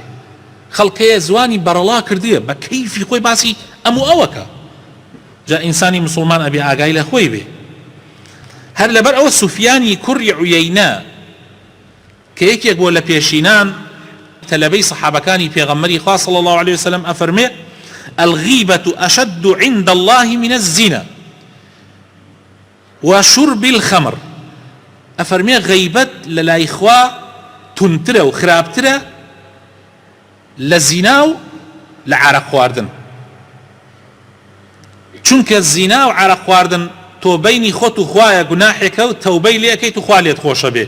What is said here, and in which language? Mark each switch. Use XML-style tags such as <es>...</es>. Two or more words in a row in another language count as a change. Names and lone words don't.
<ckb>خەڵکەیە زوانی بەرەڵا کردیە بە کەیفی خۆی باسی ئەموو ئەوەکە. جا ئینسانی مسلمان ئەبێ ئاگای لە خۆی بێ. هەر لەبەر ئەوە سوفیانی کوڕی عویەینە کە یەکێک بۆ لە پێشینان تەلەبەی سەحابەکانی پێغەمبەری خوا</ckb> <ar>صلی الله عليه وسلم</ar> <ckb>ئەفەرمێ</ckb> <ar>الغیبة أشد عند الله من الزنا وشرب الخمر.</ar> <ckb>ئەفەرمێ غەیبەت لە لای خوا تونترە و خراپترە لە زینا و لە عارەق خواردن، چونکە زینا و عارەق خواردن تۆ بەینی خۆت و خوایە گوناحێکە و تەوبەی لێ ئەەکەیت و خوا لێت خۆشە بێ.</ckb>